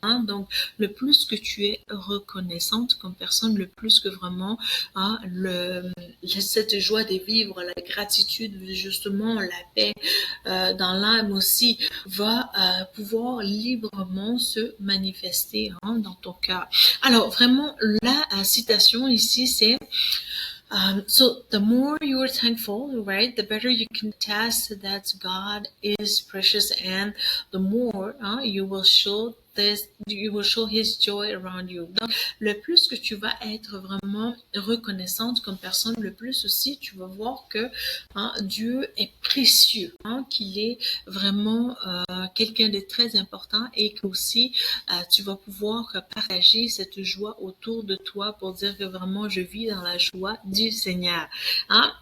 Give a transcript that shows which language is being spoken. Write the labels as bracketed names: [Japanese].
[French] Hein, donc, le plus que tu es reconnaissante comme personne, le plus que vraiment hein, cette joie de vivre, la gratitude, justement, la paix dans l'âme aussi, va pouvoir librement se manifester hein, dans ton cœur. Alors, vraiment, la citation ici, c'est [English] so the more you are thankful, right, the better you can test that God is precious, and the more you will show His joy around you. [French] Donc, le plus que tu vas être vraiment reconnaissante comme personne, le plus aussi tu vas voir que hein, Dieu est précieux, hein, qu'il est vraiment quelqu'un de très important et qu'aussi tu vas pouvoir partager cette joie autour de toi pour dire que vraiment je vis dans la joie du Seigneur. Hein?